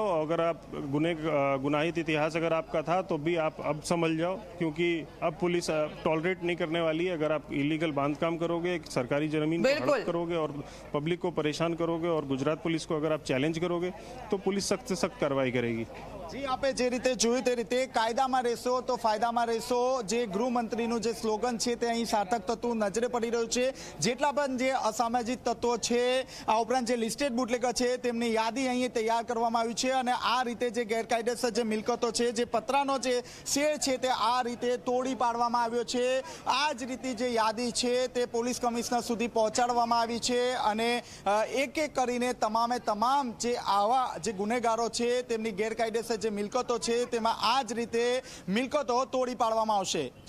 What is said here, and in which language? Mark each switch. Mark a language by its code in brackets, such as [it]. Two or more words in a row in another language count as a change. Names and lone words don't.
[hi] अगर आप गुनाहित इतिहास अगर आपका था तो भी आप अब समझ जाओ, क्योंकि अब पुलिस टॉलरेट नहीं करने वाली है। अगर आप इलीगल बांधकाम करोगे, सरकारी जमीन को हड़प करोगे और पब्लिक को परेशान करोगे और गुजरात पुलिस को अगर आप चैलेंज करोगे तो पुलिस सख्त से सख्त कार्रवाई करेगी। [gu] જી, આપે જે રીતે જોયું તે રીતે કાયદામાં રહેશો તો ફાયદામાં રહેશો જે ગૃહમંત્રીનું જે સ્લોગન છે તે અહીં સાર્થક થતું નજરે પડી રહ્યું છે। જેટલા પણ જે અસામાજિક તત્વો છે, આ ઉપરાંત જે [en] listed bootlegger [gu] છે તેમની યાદી અહીં તૈયાર કરવામાં આવી છે અને આ રીતે જે ગેરકાયદેસર જે મિલકતો છે, જે પતરાનો જે શેડ છે તે આ રીતે તોડી પાડવામાં આવ્યો છે। આ જ રીતે જે યાદી છે તે [en] police commissioner [gu] સુધી પહોંચાડવામાં આવી છે અને એક એક કરીને તમામે તમામ જે આવા જે ગુનેગારો છે તેમની ગેરકાયદેસર જે મિલકતો છે તેમાં આ જ રીતે મિલકતો તોડી પાડવામાં આવશે।